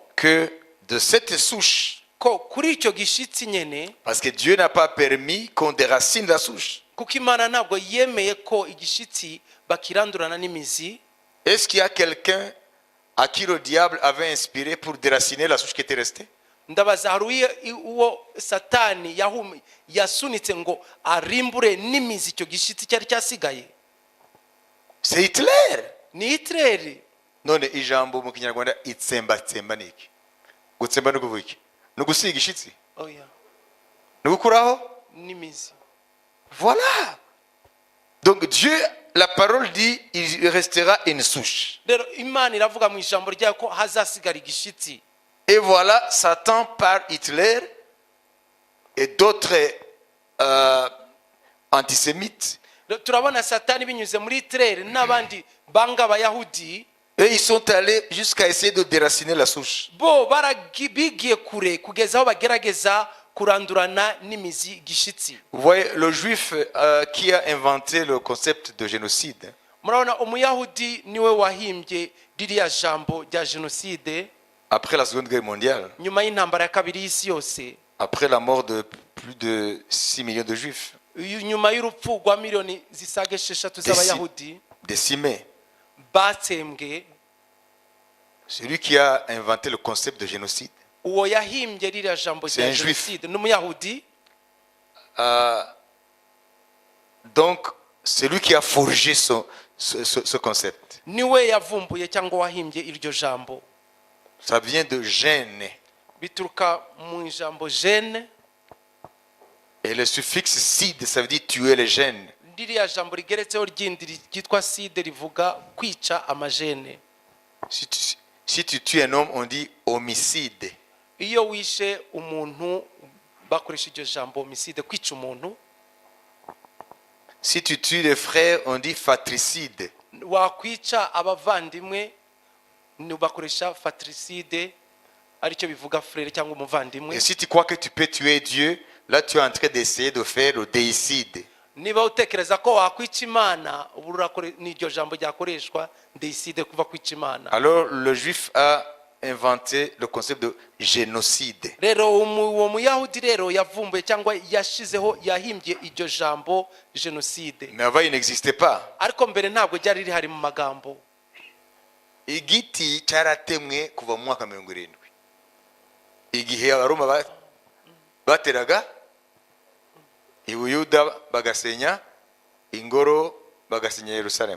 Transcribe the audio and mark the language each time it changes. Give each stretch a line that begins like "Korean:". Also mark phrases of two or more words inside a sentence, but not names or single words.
French: que de cette souche,
Kinyarwanda: ko kuri icyo gishitsi nyene,
French: parce que Dieu n'a pas permis qu'on déracine la souche.
Kinyarwanda: kuko Imana ntabwo yemeye ko igishitsi bakirandurana n'imizi.
French: Est-ce qu'il y a quelqu'un à qui le diable avait inspiré pour déraciner la souche qui était restée?
Kinyarwanda: Ndabaza hari uwo Satani yasunitse ngo arimbure n'imizi icyo gishitsi cyari cyasigaye?
French: C'est Hitler.
Kinyarwanda: Ni Hitler. None ijambo mu kinyarwanda itsembatsemba ni iki? Gutsemba ni ukuvuga iki? Ni ugusiga ishitsi? Oya, Ni ugukuraho? n'imizi.
French: Voilà. Donc Dieu, la parole dit, il restera une souche.
Kinyarwanda: Rero Imana iravuga mu ijambo ryayo ko hazasigara igishitsi.
French: Et voilà, Satan par Hitler et d'autres antisémites,
Kinyarwanda: Turabona Satani binyuze muri Hitler n'abandi banga abayahudi,
French: et ils sont allés jusqu'à essayer de déraciner la souche.
Kinyarwanda: bo bigiye kure kugeza aho bagerageza kurandurana n'imizi igishitsi.
French: Vous voyez, le juif qui a inventé le concept de génocide,
Kinyarwanda: Murabona umuyahudi niwe wahimbye ririya jambo rya jenoside
French: après la Seconde Guerre mondiale,
Kinyarwanda: nyuma y'intambara ya kabiri y'isi yose,
French: après la mort de plus de 6 millions de juifs,
Kinyarwanda: nyuma y'urupfu rwa miliyoni zisaga 6 z'abayahudi
French: décimés.
Kinyarwanda: batsembwe.
French: Celui qui a inventé le concept de génocide,
Kinyarwanda: Uwo yahimbye ririya jambo
French: C'est
Kinyarwanda: rya
French: un juif.
Kinyarwanda: jenoside n'umuyahudi.
French: donc c'est lui qui a forgé ce concept.
Kinyarwanda: Niwe yavumbuye cyangwa wahimbye iryo jambo.
French: Ça vient de gène.
Kinyarwanda: Bituruka mu ijambo gene.
French: Et le suffixe side, ça veut dire tuer les gènes.
Kinyarwanda: Ririya jambo rigeretseho ryindi ryitwa side rivuga kwica amagene.
French: Si tu tues un homme, on dit homicide.
Kinyarwanda: Iyo wishe umuntu bakoresha iryo jambo homicide, kwica umuntu.
French: Si tu tues les frères, on dit fratricide.
Kinyarwanda: Wakwica abavandimwe bakoresha fratricide, aricyo bivuga frere cyangwa umuvandimwe.
French: Et si tu crois que tu peux tuer Dieu, là tu es en train d'essayer de faire le déicide.
Kinyarwanda: Niba utekereza ko wakwica Imana, ni iryo jambo ryakoreshwa deicide, kuva kwica Imana.
French: Alors le juif a inventé le concept de génocide.
Kinyarwanda: Rero uwo muyahudi rero yavumbuye cyangwa yashizeho yahimbye iryo jambo jenoside.
French: Mais avant il n'existait pas.
Kinyarwanda: Ariko mbere ntabwo ryari rihari mu magambo. Igiti cyaratemwe kuva mu mwaka 70. Igihe abaroma bateraga i Buyuda bagasenya ingoro, bagasenya Yerusalemu.